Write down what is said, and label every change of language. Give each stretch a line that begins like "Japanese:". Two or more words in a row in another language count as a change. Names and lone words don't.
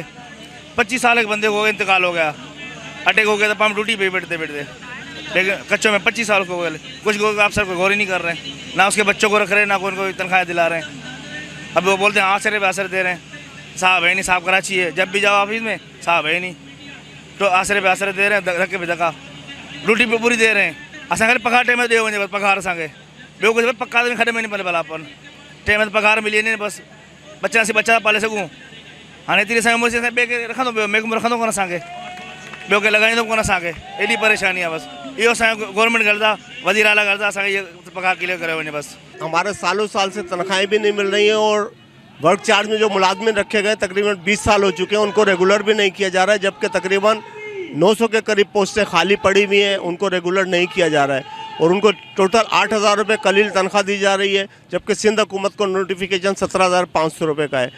Urdu: 25 سال کے بندے کو انتقال ہو گیا، اٹیک ہو گیا، تو ہم ڈیوٹی پہ بیٹھتے لیکن کچوں میں 25 سال کو ہو گئے. کچھ افسر کو غور ہی نہیں کر رہے ہیں، نہ اس کے بچوں کو رکھ رہے ہیں، نہ کوئی تنخواہ دلا رہے ہیں. اب وہ بولتے ہیں آشرے پہ آشرے دے رہے ہیں، صاحب ہے نہیں، صاحب کراچی ہے، جب بھی جاؤ آفس میں صاحب ہے نہیں، تو آشرے پہ آشرے دے رہے ہیں، دھکے پہ دھکا، ڈیوٹی پہ پوری دے رہے ہیں.
Sindhi: असां खाली पघार टाइम दे वञे, बस पघार असांखे ॿियो कुझु पक्का त खॾ में नहीं पले भला अपन टाइम ते पघार मिली वञे बस, बच्चा असीं बच्चा पाले सघूं। हाणे एतिरी असांजी उमिरि असां ॿिए खे रखंदो पियो, महकमो रखंदो कोन असांखे, ॿियो के लगाईंदो कोन असांखे। एॾी परेशानी आहे बस। इहो असांजो गवर्नमेंट करदा, वज़ीर आला करदा, असांखे इहो पघार क्लियर करे वञे बस।
Urdu: ہمارے سالوں سال سے تنخواہیں بھی نہیں مل رہی ہیں اور
English: Work charge
Urdu: میں جو ملازمین رکھے گئے تقریباً 20 سال ہو چکے ہیں، ان کو ریگولر بھی نہیں کیا جا رہا ہے، جبکہ تقریباً 900 کے قریب پوسٹیں خالی پڑی ہوئی ہیں، ان کو ریگولر نہیں کیا جا رہا ہے اور ان کو ٹوٹل 8,000 روپے قلیل تنخواہ دی جا رہی ہے، جبکہ سندھ حکومت کو نوٹیفکیشن 17,500 روپے کا ہے.